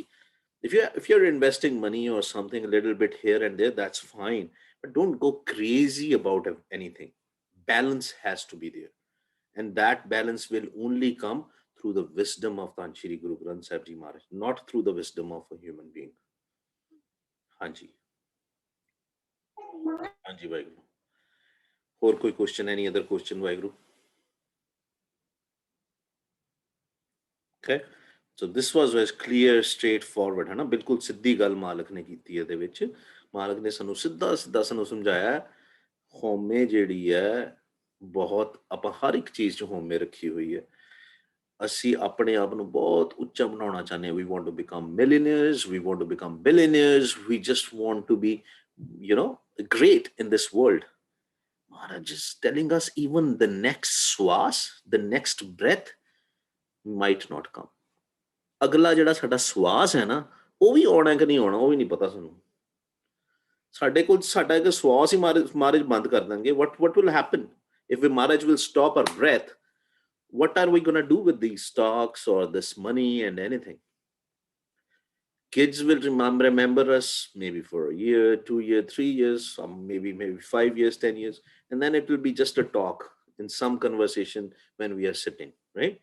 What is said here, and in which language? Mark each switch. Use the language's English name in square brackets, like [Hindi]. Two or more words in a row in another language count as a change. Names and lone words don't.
[English] If you're investing money or something a little bit here and there, that's fine, but don't go crazy about anything. Balance has to be there, and that balance will only come through the wisdom of Tanshiri Guru Granth Sahib Ji Maharaj, not through the wisdom of a human being. [Punjabi] ਹਾਂਜੀ, ਹਾਂਜੀ ਵਾਹਿਗੁਰੂ. [Hindi] और कोई क्वेश्चन, [English] any other question [Hindi] वाहिगुरु? [English] Okay, so this was as clear straightforward, [Hindi] है ना, [Punjabi] ਬਿਲਕੁਲ ਸਿੱਧੀ ਗੱਲ ਮਾਲਕ ਨੇ ਕੀਤੀ ਇਹਦੇ ਵਿੱਚ। ਮਾਲਕ ਨੇ ਸਾਨੂੰ ਸਿੱਧਾ ਸਿੱਧਾ ਸਾਨੂੰ ਸਮਝਾਇਆ ਹਉਮੈ ਜਿਹੜੀ ਹੈ ਬਹੁਤ, ਆਪਾਂ ਹਰ ਇੱਕ ਚੀਜ਼ 'ਚ ਹਉਮੈ ਰੱਖੀ ਹੋਈ ਹੈ। ਅਸੀਂ ਆਪਣੇ ਆਪ ਨੂੰ ਬਹੁਤ ਉੱਚਾ ਬਣਾਉਣਾ ਚਾਹੁੰਦੇ ਹਾਂ। [English] We want to become millionaires, we want to become billionaires, we just want to be, you know, great in this world. Maharaj is telling us even the next swas, the next breath might not come. [Punjabi] ਅਗਲਾ ਜਿਹੜਾ ਸਾਡਾ ਸਵਾਸ ਹੈ ਨਾ, ਉਹ ਵੀ ਆਉਣਾ ਕਿ ਨਹੀਂ ਆਉਣਾ, ਉਹ ਵੀ ਨਹੀਂ ਪਤਾ ਸਾਨੂੰ। ਸਾਡੇ ਕੋਲ ਸਾਡਾ ਇੱਕ ਸਵਾਸ ਹੀ ਮਾਰਜ ਬੰਦ ਕਰ ਦਾਂਗੇ, [English] what will happen if we Maharaj will stop our breath? What are we going to do with these stocks or this money and anything? Kids will remember us maybe for a year, 2 year, 3 years, some maybe 5 years, 10 years, and then it will be just a talk in some conversation when we are sitting, right?